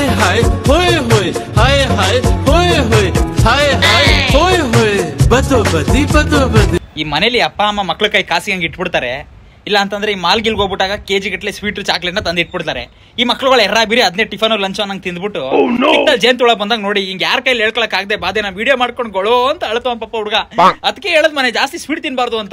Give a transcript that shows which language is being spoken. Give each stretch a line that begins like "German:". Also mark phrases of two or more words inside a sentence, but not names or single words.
Kannada: ಹಾಯ್ ಹೋಯ್ ಹೋಯ್ ಹಾಯ್ ಹಾಯ್ ಹೋಯ್ ಹೋಯ್ ಹಾಯ್ ಹಾಯ್ ಹೋಯ್ ಹೋಯ್ ಬತ್ತು ಬದಿ ಬತ್ತು ಬದಿ. ಈ ಮನೇಲಿ ಅಪ್ಪ ಅಮ್ಮ ಮಕ್ಳ ಕೈ ಕಾಸಿಗೆ ಹಂಗೆ ಇಟ್ಬಿಡ್ತಾರೆ. ಇಲ್ಲ ಅಂತಂದ್ರೆ ಈ ಮಾಲ್ಗಿಲ್ ಹೋಗ್ಬಿಟ್ಟಾಗ ಕೆಜಿ ಗಟ್ಲೆ
English: sweet chocolate
Kannada: ತಂದು ಇಟ್ಬಿಡ್ತಾರೆ. ಈ ಮಕ್ಳುಗಳು ಎರ್ರಾ ಬೀರಿ ಅದನ್ನೇ
English: tiffin lunch
Kannada: ನಂಗೆ ತಿಂದ್ಬಿಟ್ಟು ಜೇನ್ ತುಳ ಬಂದಾಗ ನೋಡಿ ಹಿಂಗೆ ಯಾರ ಕೈಲಿ ಹೇಳ್ಕೊಳಕ್ ಆಗದೆ ಬಾಧೆ ನಾ ವಿಡಿಯೋ ಮಾಡ್ಕೊಂಡು ಗೊಳೋ ಅಂತ ಅಳ್ತವ ಪಪ್ಪ ಹುಡುಗ. ಅದಕ್ಕೆ ಹೇಳದ್ ಮನೆ ಜಾಸ್ತಿ ಸ್ವೀಟ್ ತಿನ್ಬಾರ್ದು ಅಂತ.